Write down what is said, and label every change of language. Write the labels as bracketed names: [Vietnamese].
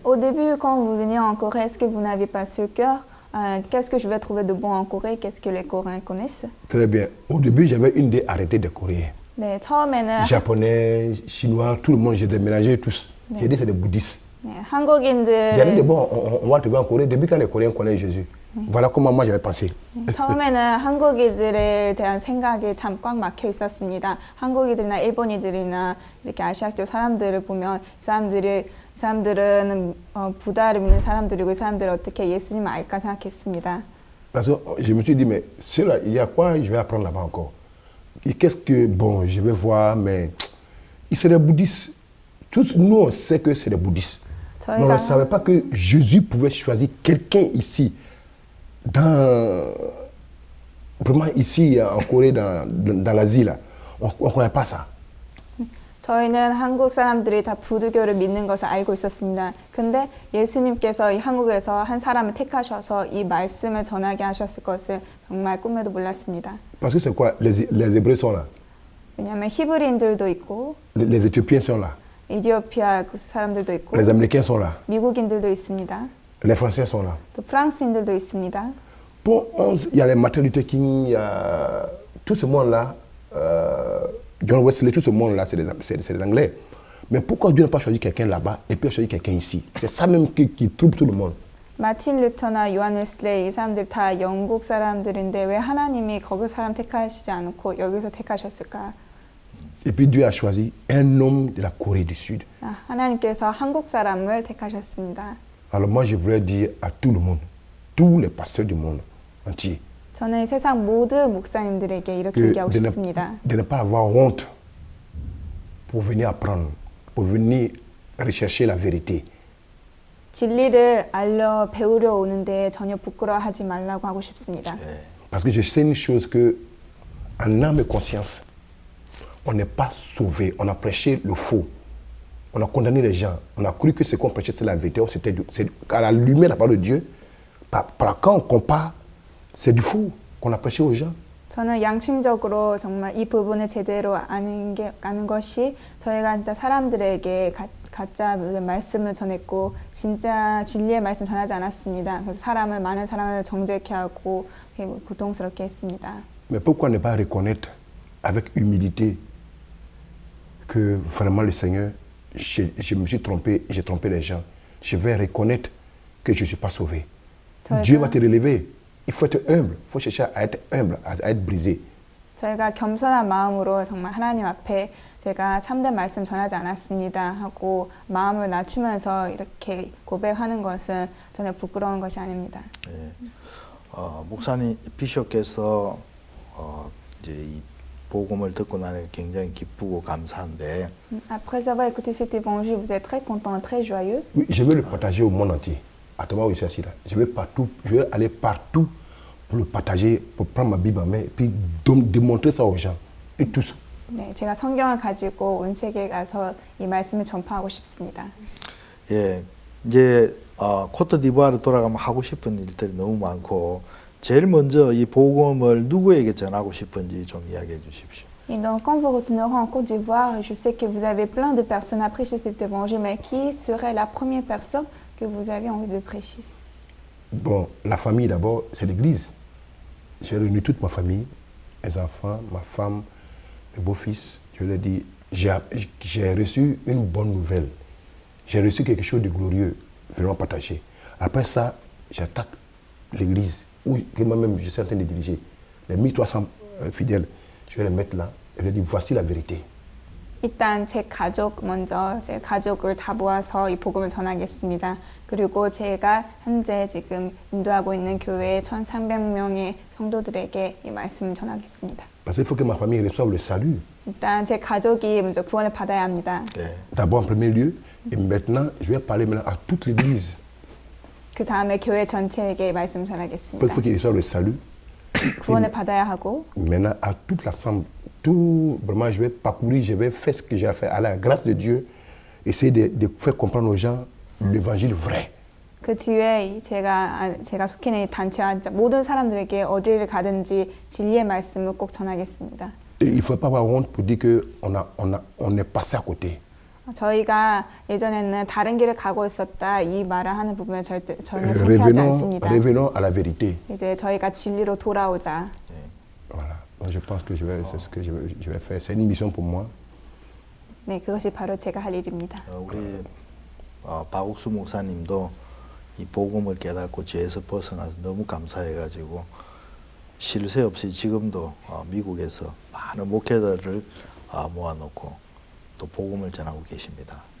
[French] Au début, quand vous veniez en Corée, est-ce que vous n'aviez pas ce cœur? Qu'est-ce que je vais trouver de bon en Corée? Qu'est-ce que les Coréens connaissent? Très bien. Au début, j'avais une idée arrêtée des Coréens. [Korean] 네, 처음에는 [French] Japonais, Chinois, tout le monde, j'ai mélangé tous. J'ai dit c'est des bouddhistes. [Korean] 네, [French] Il y a [Korean] 한국인들 [French] des bon, on va trouver en Corée depuis quand les Coréens connaissent Jésus. Voilà comment moi j'avais pensé. [Korean] 처음에는 한국인들에 대한 생각이 참 꽉 막혀 있었습니다. 한국인들이나 일본인들이나 이렇게 아시아교 사람들을 보면 이 사람들은 부다를 믿는 사람들이고 이 사람들은 어떻게 예수님을 알까 생각했습니다. [French] Parce que je me suis dit, mais cela, il y a quoi je vais apprendre là-bas encore? Et qu'est-ce que, bon, je vais voir, mais ils sont des bouddhistes. Tous nous, on sait que c'est des bouddhistes. Mais on ne savait pas que Jésus pouvait choisir quelqu'un ici, vraiment ici en Corée, dans l'Asie, là. On ne connaît pas ça. [Korean] 저희는 한국 사람들이 다 부두교를 믿는 것을 알고 있었습니다. 근데 예수님께서 이 한국에서 한 사람을 택하셔서 이 말씀을 전하게 하셨을 것을 정말 꿈에도 몰랐습니다. [French] Parce que c'est quoi? Les Hébreux sont là. [Korean] 왜냐하면 히브리인들도 있고 [French] Les Éthiopiens sont là. [Korean] 이디오피아 사람들도 있고 [French] Les Américains sont là. [Korean] 미국인들도 있습니다. [French] Les Français sont là. [Korean] 또 프랑스인들도 있습니다. [French] Pour 11, il y a les Martin Luther King, il y a tout ce monde-là. John Wesley, tout ce monde-là, c'est des Anglais. Mais pourquoi Dieu n'a pas choisi quelqu'un là-bas et puis a choisi quelqu'un ici? C'est ça même qui trouble tout le monde. [Korean] 마틴 루터나 요한 웨슬레이 이 사람들 다 영국 사람들인데 왜 하나님이 거기 사람 택하시지 않고 여기서 택하셨을까? [French] Et puis Dieu a choisi un homme de la Corée du Sud. [Korean] 하나님께서 한국 사람을 택하셨습니다. [French] Alors moi je voulais dire à tout le monde, tous les pasteurs du monde entier, [Korean] 저는 세상 모든 목사님들에게 이렇게 얘기하고 싶습니다. [French] de ne pas avoir honte pour venir apprendre, pour venir rechercher la vérité. [Korean] 진리를 알려 배우려 오는데 전혀 부끄러워하지 말라고 하고 싶습니다. [French] Parce que je sais une chose que en âme et conscience, on n'est pas sauvé. On a prêché le faux. On a condamné les gens. On a cru que ce qu'on prêchait c'était la vérité. C'est à la lumière de la parole de Dieu. Quand on compare, c'est du faux qu'on a prêché aux gens. [Korean] 저는 양심적으로 정말 이 부분을 제대로 아는 것이 저희가 진짜 사람들에게 가짜 말씀을 전했고 진짜 진리의 말씀 전하지 않았습니다. 그래서 많은 사람을 정죄케 하고 고통스럽게 했습니다. [French] Mais pourquoi ne pas reconnaître avec humilité que vraiment le Seigneur, je me suis trompé, j'ai trompé les gens. Je vais reconnaître que je ne suis pas sauvé. Dieu va te relever. Il faut être humble. Il faut chercher à être humble, à être brisé. [Korean] 저희가 겸손한 마음으로 정말 하나님 앞에 제가 참된 말씀 전하지 않았습니다 하고 마음을 낮추면서 이렇게 고백하는 것은 전혀 부끄러운 것이 아닙니다. 네. 목사님 비숍께서 이제 이 복음을 듣고 나니 굉장히 기쁘고 감사한데. [French] Après avoir écouté cet évangile, vous êtes très content, très joyeux. Oui, je veux le partager au monde entier. À toi où je suis assis là, je vais aller partout pour le partager, pour prendre ma Bible en main et puis démontrer ça aux gens et tous. [Korean] 네, 제가 성경을 가지고 온 세계에 가서 이 말씀을 전파하고 싶습니다. 예, 이제 코트디부아르 돌아가면 하고 싶은 일들이 너무 많고 제일 먼저 이 복음을 누구에게 전하고 싶은지 좀 이야기해 주십시오. [French] Et donc, quand vous retournerez en Côte d'Ivoire, je sais que vous avez plein de personnes à prêcher cet évangile, mais qui serait la première personne que vous avez envie de prêcher? Bon, la famille d'abord, c'est l'église. J'ai réuni toute ma famille, mes enfants, ma femme, mes beaux-fils. Je leur dis, j'ai reçu une bonne nouvelle. J'ai reçu quelque chose de glorieux. Venons partager. Après ça, j'attaque l'église, où moi-même je suis en train de diriger. Les 1300 fidèles, je vais les mettre là. Je leur dis, voici la vérité. [Korean] 일단 제 가족 먼저 제 가족을 다 모아서 이 복음을 전하겠습니다. 그리고 제가 현재 지금 인도하고 있는 교회 1,300명의 성도들에게 이 말씀을 전하겠습니다. [French] Parce qu'il faut que ma famille reçoive le salut. [Korean] 일단 제 가족이 먼저 구원을 받아야 합니다. [French] D'abord en premier lieu, et maintenant je vais parler maintenant à toute l'église. [Korean] 그 다음에 교회 전체에게 말씀 전하겠습니다. [French] Il faut qu'ils reçoivent le salut. [Korean] 구원을 받아야 하고. [French] Maintenant à toute l'assemblée. Tout, vraiment, je vais parcourir, je vais faire ce que j'ai à faire. À la grâce de Dieu, essayer de faire comprendre aux gens l'évangile vrai. [Korean] 그 뒤에 제가 속해 있는 이 단체와 모든 사람들에게 어디를 가든지 진리의 말씀을 꼭 전하겠습니다. [French] Et il ne faut pas avoir honte pour dire qu'on est passé à côté. [Korean] 저희가 예전에는 다른 길을 가고 있었다 이 말을 하는 부분에 전혀 속해하지 않습니다. [French] Revenons à la vérité. [Korean] 이제 저희가 진리로 돌아오자. [French] Voilà. Donc je pense que c'est ce que je vais faire. C'est une mission pour moi. [Korean] 네, 그것이 바로 제가 할 일입니다. 우리 박옥수 목사님도 이 복음을 깨닫고 죄에서 벗어나서 너무 감사해가지고 쉴 새 없이 지금도 미국에서 많은 목회자들을 모아놓고 또 복음을 전하고 계십니다.